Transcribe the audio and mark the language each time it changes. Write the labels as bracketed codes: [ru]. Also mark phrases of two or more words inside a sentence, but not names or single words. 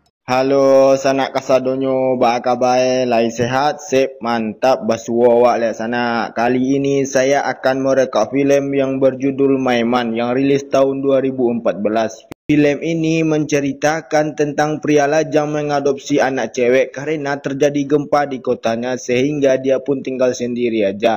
[min] Halo, sanak kasadonyo, ba kabar? Lai sehat, sip, mantap, basuo awak lihat sana. [id] Kali ini saya akan mereka filem yang berjudul Maiman yang rilis tahun 2014. Filem ini menceritakan tentang pria lajang mengadopsi anak cewek karena terjadi gempa di kotanya sehingga dia pun tinggal sendiri aja.